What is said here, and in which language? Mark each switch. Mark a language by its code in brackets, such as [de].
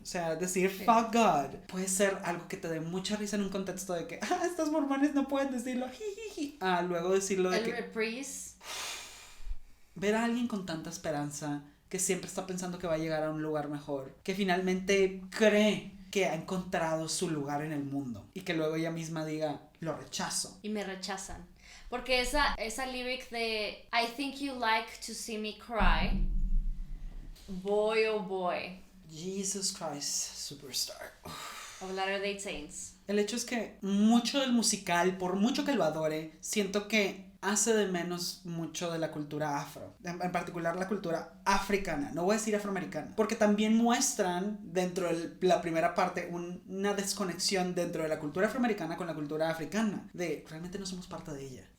[es] O sea, decir fuck God puede ser algo que te dé mucha risa en un contexto de que estos mormones no pueden decirlo, jijiji. Luego decirlo de el que reprise. Ver a alguien con tanta esperanza, que siempre está pensando que va a llegar a un lugar mejor, que finalmente cree que ha encontrado su lugar en el mundo y que luego ella misma diga, lo rechazo. Y me rechazan. Porque esa lyric de [en] I think you like to see me cry, boy oh boy. Jesus Christ, Superstar. Of Latter-day Saints. [es] El hecho es que mucho del musical, por mucho que lo adore, siento que hace de menos mucho de la cultura afro, en particular la cultura africana, no voy a decir afroamericana, porque también muestran dentro de la primera parte una desconexión dentro de la cultura afroamericana con la cultura africana, de realmente no somos parte de ella.